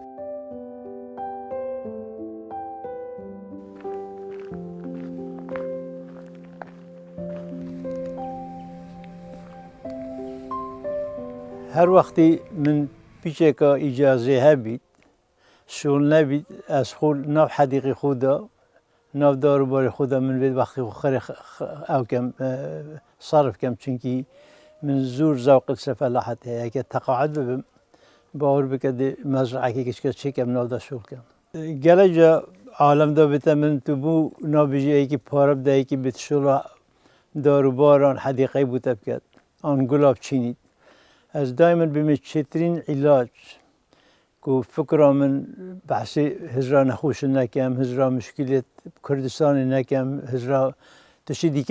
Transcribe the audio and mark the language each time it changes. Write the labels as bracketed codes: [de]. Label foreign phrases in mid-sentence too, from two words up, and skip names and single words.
[ku] هەر وەختی من پیچێکە ئیجازێ هەبیت شغل نەبیت ئەس خۆ ناو حەدیقی خۆدا ناو داروباری خۆدا من بێت وەختی خەری ئەوکەم سەرف کەم چونکی من زۆر زەوقت سەفەلاحەت هەیە ئەگەر تەقاعد ببم باوەڕ بکە مەزرعەکێ کچکە چێکەم ناودا شغلکەم gelekca عالەمدا بێتە من تو بوو نابژەیەکی پارە بدایەکی بێت شغڵە داروباران حەدیقەی بوتە بکات ئان گوڵاب چینیت ez daimen bime çêtirîn ilac ku fikra min behsê hizra nexweşin nekem hizra müşkilêt Kurdistanê nekem hizra tiştî dîke